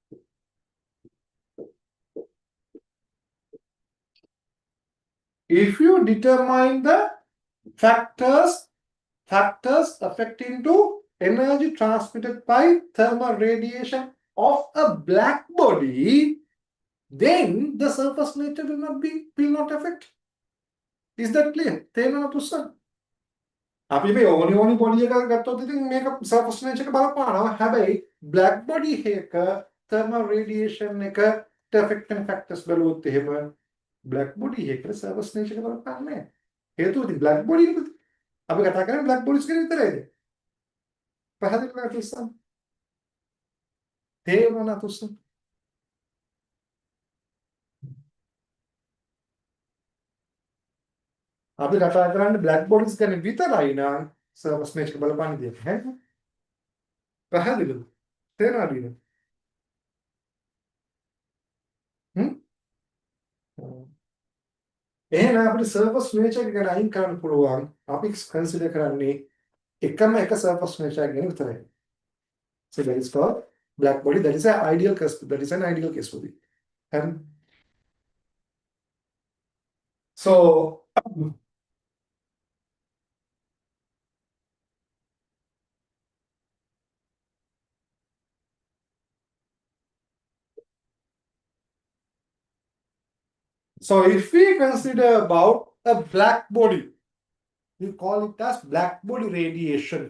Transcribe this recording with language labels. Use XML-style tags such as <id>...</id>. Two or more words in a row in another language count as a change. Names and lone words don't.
<en>If you determine the factors affecting to energy transmitted by thermal radiation of a black body, then the surface nature will not affect. Is that clear?</en> <si>අපි මේ ඕනි බොඩි එකක් ගත්තොත් ඉතින් මේක</si> <en>surface nature</en> <si>එක බලපානවා. හැබැයි</si> <en>black body</en> <si>එක</si> <en>thermal radiation</en> <si>එකට</si> <en>affecting factors</en> <si>බලුවොත් එහෙම</si> <en>black body</en> <si>එකට</si> <en>surface nature</en> <si>එක බලපාන්නේ නැහැ. හේතුව ඉතින්</si> <en>black body</en> <si>නේ. අපි කතා කරන්නේ</si> <en>black bodies</en> <si>ගැන විතරයිද? පැහැදිලිද නැතුස්සන්? තේරුණා නැතුස්සන්? අපි කතා කරන්නේ</si> <en>black bodies</en> <si>ගැන විතරයි නම්</si> <en>surface nature</en> <si>එක බලපාන්නේ දෙයක් නැහැ. පැහැදිලිද? තේරෙනවද නේද? එහෙනම් අපිට</si> <en>surface nature</en> <si>එක ගැන අයින් කරන්න පුළුවන්. අපි consider කරන්නේ එකම එක</si> <en>surface nature</en> <si>එක ගැන විතරයි.</si> <en>So that is called black body. That is an ideal case. That is an ideal case for it. And so so if we consider about a black body, we call it as black body radiation.</en>